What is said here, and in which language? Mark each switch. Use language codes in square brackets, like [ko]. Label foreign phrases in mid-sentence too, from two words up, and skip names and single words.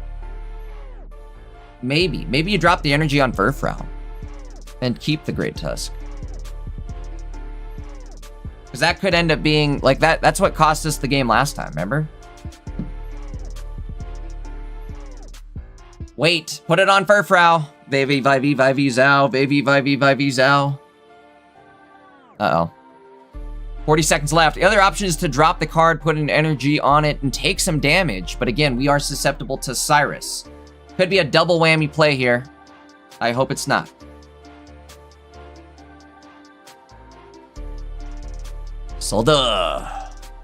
[en] Maybe you drop the energy on Furfrou and keep the Great Tusk. Because that could end up being, like, that's what cost us the game last time, remember? Wait, put it on Furfrou. Vavy, Vivey, Vivey, Zao. Vavy, Vivey, Vivey, Zao. Uh-oh. 40 seconds left. The other option is to drop the card, put an energy on it, and take some damage. But again, we are susceptible to Cyrus. Could be a double whammy play here. I hope it's not. Solda.